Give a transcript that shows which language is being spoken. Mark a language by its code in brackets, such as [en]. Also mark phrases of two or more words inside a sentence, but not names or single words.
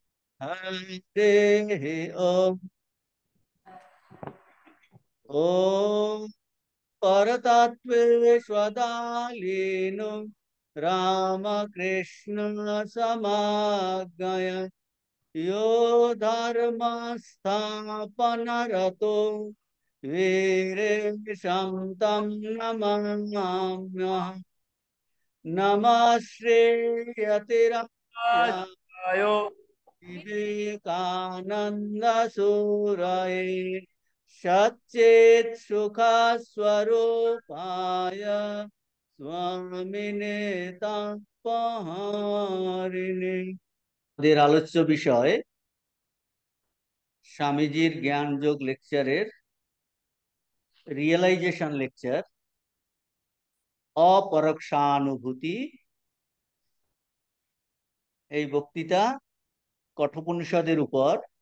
[sa] हरिः ॐ ॐ परतत्त्वेष्वदालीनो रामकृष्ण समाज्ञय यो धर्मस्थापनरतो वीरेशं तं नमाम्यहम् नमः श्रेयतिराय आयो विवेकानंद सूरये सच्चेत सुख स्वरूपाय स्वामिने तापहारिणे। [bn] আমাদের আলোচ্য বিষয় স্বামীজির জ্ঞানযোগ লেকচারের [en] realization lecture, [bn] অপরোক্ষানুভূতি। এই বক্তৃতা কঠোপনিষদের উপর।